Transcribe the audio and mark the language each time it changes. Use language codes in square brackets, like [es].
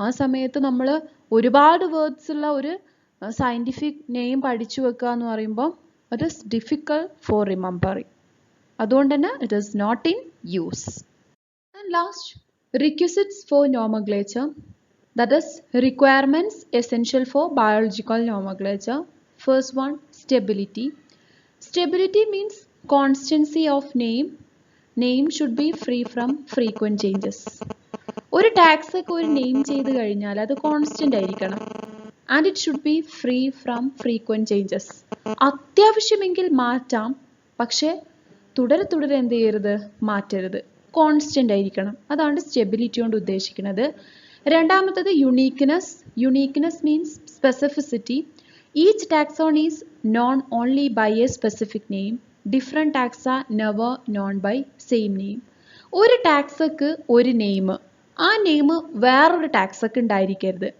[ml] ആ സമയത്ത് നമ്മൾ ഒരുപാട് വേർഡ്സ് ഉള്ള ഒരു സയൻറ്റിഫിക് നെയിം പഠിച്ചു വെക്കുക എന്ന് പറയുമ്പോൾ [en] It is difficult for remembering. [ml] അതുകൊണ്ട് തന്നെ [en] It is not in use. And last, requisites for nomenclature. That is requirements essential for biological nomenclature. First one, stability. Stability means constancy of name. Name should be free from frequent changes. [ml] ഒരു tax ഒക്കെ ഒരു name ചെയ്ത് കഴിഞ്ഞാൽ അത് constant ആയിരിക്കണം. [en] And it should be free from frequent changes. [ml] അത്യാവശ്യമെങ്കിൽ മാറ്റാം, പക്ഷെ തുടരെ തുടരെ എന്ത് ചെയ്യരുത്? മാറ്റരുത്. കോൺസ്റ്റന്റ് ആയിരിക്കണം. അതാണ് സ്റ്റെബിലിറ്റി കൊണ്ട് ഉദ്ദേശിക്കുന്നത്. രണ്ടാമത്തത് uniqueness. [en] Uniqueness means specificity. Each taxon is known only by a specific name. Different taxa never known by same name. [ml] ഒരു ടാക്സക്ക് ഒരു നെയിം, ആ നെയിം വേറൊരു ടാക്സക്ക് ഉണ്ടായിരിക്കരുത്.